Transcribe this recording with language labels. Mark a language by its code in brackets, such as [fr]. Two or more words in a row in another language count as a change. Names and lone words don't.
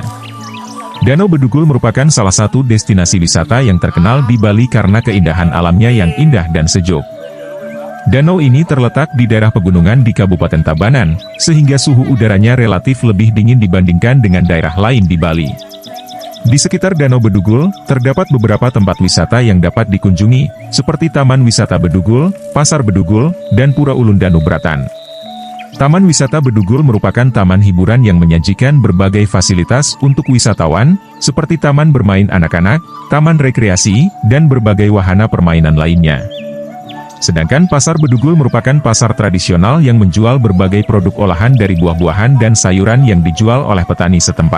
[id] Danau Bedugul merupakan salah satu destinasi wisata yang terkenal di Bali karena keindahan alamnya yang indah dan sejuk. Danau ini terletak di daerah pegunungan di Kabupaten Tabanan, sehingga suhu udaranya relatif lebih dingin dibandingkan dengan daerah lain di Bali. Di sekitar Danau Bedugul, terdapat beberapa tempat wisata yang dapat dikunjungi, seperti Taman Wisata Bedugul, Pasar Bedugul, dan Pura Ulun Danubratan. Taman Wisata Bedugul merupakan taman hiburan yang menyajikan berbagai fasilitas untuk wisatawan, seperti taman bermain anak-anak, taman rekreasi, dan berbagai wahana permainan lainnya. Sedangkan Pasar Bedugul merupakan pasar tradisional yang menjual berbagai produk olahan dari buah-buahan dan sayuran yang dijual oleh petani setempat.